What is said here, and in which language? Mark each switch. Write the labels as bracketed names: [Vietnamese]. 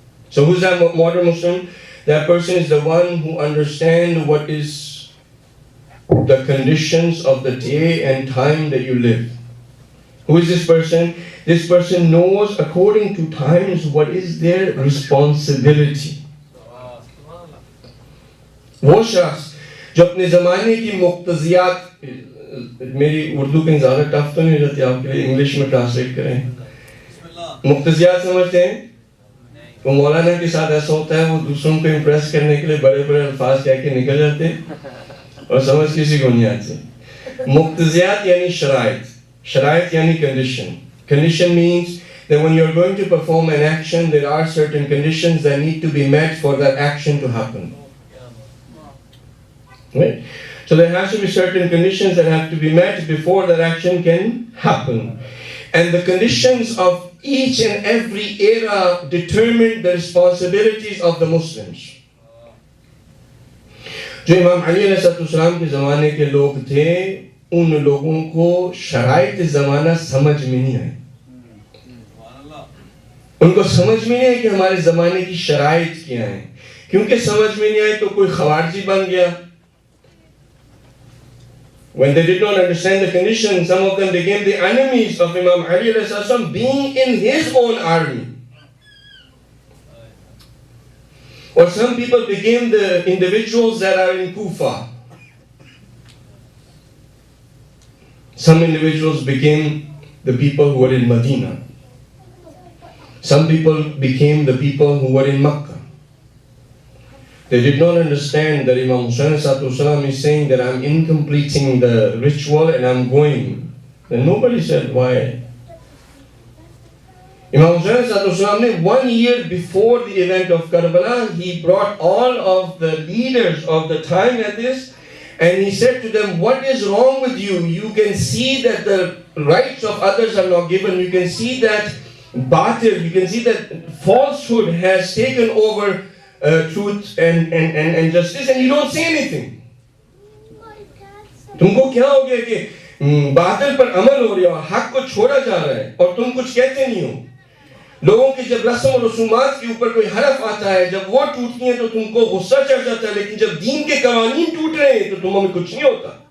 [English] So who's that modern Muslim? That person is the one who understands what is the conditions of the day and time that you live. Who is this person? This person knows according to times what is their responsibility. [Urdu] وہ شخص جو اپنے زمانے کی مقتضیات, میری اردو کہیں زیادہ tough تو نہیں رہتی آپ کے لیے, انگلش میں ٹرانسلیٹ کریں. مقتضیات سمجھتے ہیں؟ وہ مولانا کے ساتھ ایسا ہوتا ہے, وہ دوسروں کو امپریس کرنے کے لیے بڑے بڑے الفاظ کہہ کے نکل جاتے ہیں اور سمجھ کسی کو نہیں آتی. مقتضیات یعنی شرائط, شرائط یعنی condition. [English] Condition means that when you're going to perform an action, there are certain conditions that need to be met for that action to happen. Right? So there has to be certain conditions that have to be met before that action can happen. And the conditions of each and every era determine the responsibilities of the Muslims. [Urdu] جو امام علی علیہ السلام کے زمانے کے لوگ تھے, ان لوگوں کو شرائط زمانہ سمجھ میں نہیں آئی. ان کو سمجھ میں نہیں آئی کہ ہمارے زمانے کی شرائط کیا ہیں, کیونکہ سمجھ میں نہیں آئی تو کوئی خوارجی بن گیا. [English] When they did not understand the conditions, some of them became the enemies of Imam Ali alayhi salam, being in his own army. Or some people became the individuals that are in Kufa. Some individuals became the people who were in Medina. Some people became the people who were in Makkah. They did not understand that Imam Hussain Sallallahu is saying that I'm incompleting the ritual and I'm going. Then nobody said why. Imam Hussain Sallallahu 1 year before the event of Karbala, he brought all of the leaders of the time at this, and he said to them, what is wrong with you? You can see that the rights of others are not given. You can see that batil, you can see that falsehood has taken over truth and justice, and you don't say anything. [Urdu] تم کو کیا ہو گیا کہ باطل پر عمل ہو رہا ہے اور حق کو چھوڑا جا رہا ہے اور تم کچھ کہتے نہیں ہو. لوگوں کی جب رسم و رسومات کے اوپر کوئی حرف آتا ہے, جب وہ ٹوٹتی ہیں تو تم کو غصہ چڑھ جاتا ہے, لیکن جب دین کے قوانین ٹوٹ رہے ہیں تو تمہیں کچھ نہیں ہوتا.